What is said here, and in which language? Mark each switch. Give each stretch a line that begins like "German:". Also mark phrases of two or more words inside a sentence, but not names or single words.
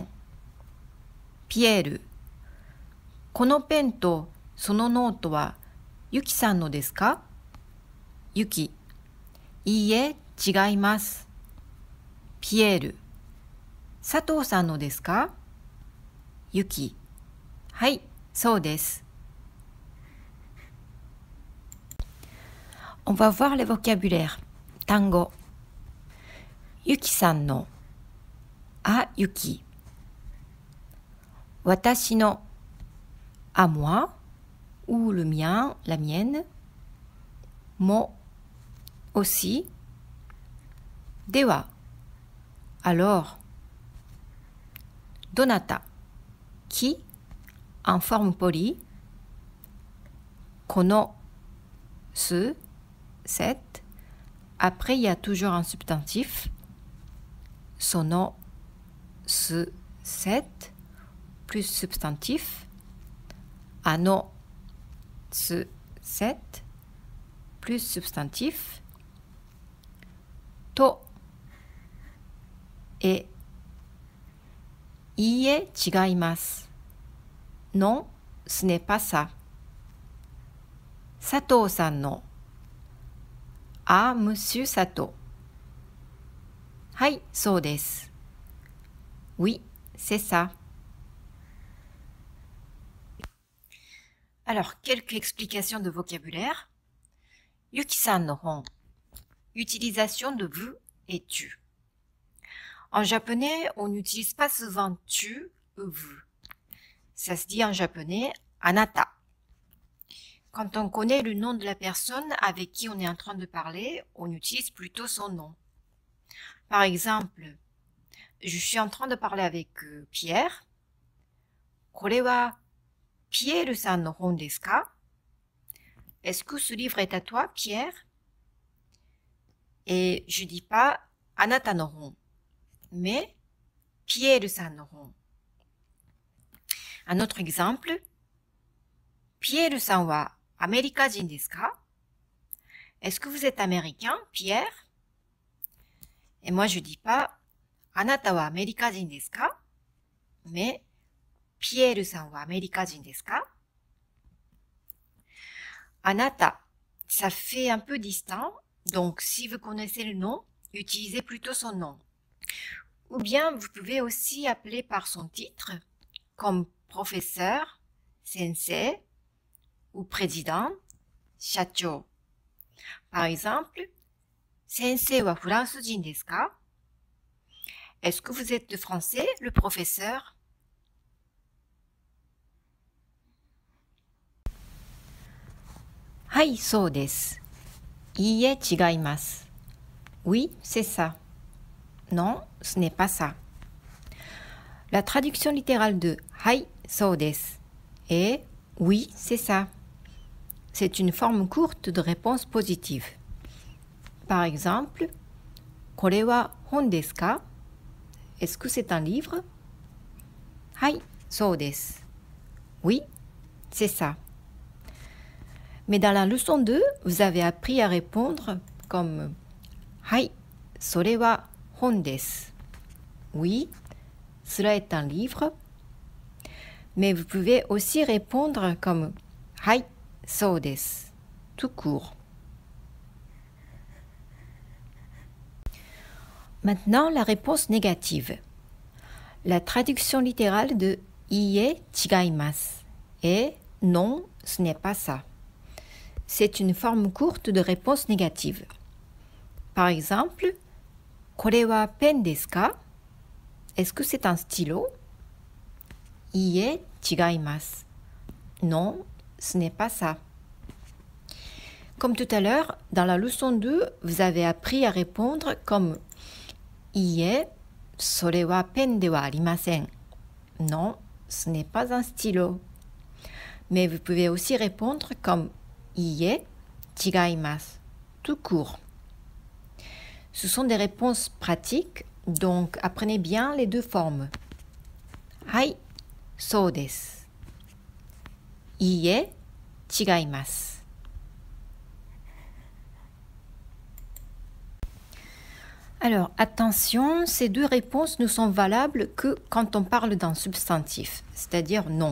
Japanese: ピエールこのペンとそのノートはユキさんのですか？ユキいいえ、違います。ピエール佐藤さんのですか？ユキはい、そうです。
French: On va voir les vocabulaires.
Japanese: 単語ユキさんのあ、ユキ私の
French: à moi ou le mien, la mienne も aussi では alors どなた qui en forme polie この ce, cette après il y a toujours un substantif その ce, cette plus substantif あの ce, cette plus substantif とet
Japanese: いいえ、違います。
French: Non, ce n'est pas ça.
Japanese: 佐藤さんのあ、monsieur 佐藤はい、そうです。
French: Oui, c'est ça. Alors, quelques explications de vocabulaire.
Japanese: ユキさんの本.
French: Utilisation de vous et tu. En japonais, on n'utilise pas souvent tu ou vous. Ça se dit en japonais anata. Quand on connaît le nom de la personne avec qui on est en train de parler, on utilise plutôt son nom. Par exemple, je suis en train de parler avec Pierre.
Japanese: これはピエールさんの本ですか？
French: Est-ce que ce livre est à toi, Pierre? Et je dis pas
Japanese: あなたの本
French: mais
Japanese: ピエールさんの本
French: Un autre exemple
Japanese: ピエールさんはアメリカ人ですか？
French: Est-ce que vous êtes américain, Pierre? Et moi je dis pas
Japanese: あなたはアメリカ人ですか？ mais ピエールさんはアメリカ人ですか？
French: あなた ça fait un peu distinct, donc si vous connaissez le nom, utilisez plutôt son nom. Ou bien vous pouvez aussi appeler par son titre, comme professeur, sensei, ou président, shacho. Par exemple,
Japanese: 先生はフランス人ですか?
French: Est-ce que vous êtes de français, le professeur?
Japanese: はい、そうです. いいえ、違います.
French: Oui, c'est ça. Non, ce n'est pas ça. La traduction littérale de
Japanese: はい、そうです
French: est oui, c'est ça. C'est une forme courte de réponse positive. Par exemple,
Japanese: これは本ですか?
French: Est-ce que c'est un livre?
Japanese: はい、そうです.
French: Oui, c'est ça. Mais dans la leçon 2, vous avez appris à répondre comme
Japanese: はい、それは本です.
French: Oui, cela est un livre. Mais vous pouvez aussi répondre comme
Japanese: はい、そうです,
French: tout court. Maintenant, la réponse négative. La traduction littérale de
Japanese: いいえ違います
French: est non, ce n'est pas ça. C'est une forme courte de réponse négative. Par exemple,
Japanese: これはペンですか?
French: Est-ce que c'est un stylo?
Japanese: いいえ違います.
French: Non, ce n'est pas ça. Comme tout à l'heure, dans la leçon 2, vous avez appris à répondre comme
Japanese: いいえ、それはペンではありません.
French: Non, ce n'est pas un stylo. Mais vous pouvez aussi répondre comme
Japanese: いいえ、違います,
French: tout court. Ce sont des réponses pratiques, donc apprenez bien les deux formes.
Japanese: はい、そうです. いいえ、違います.
French: Alors, attention, ces deux réponses ne sont valables que quand on parle d'un substantif, c'est-à-dire non.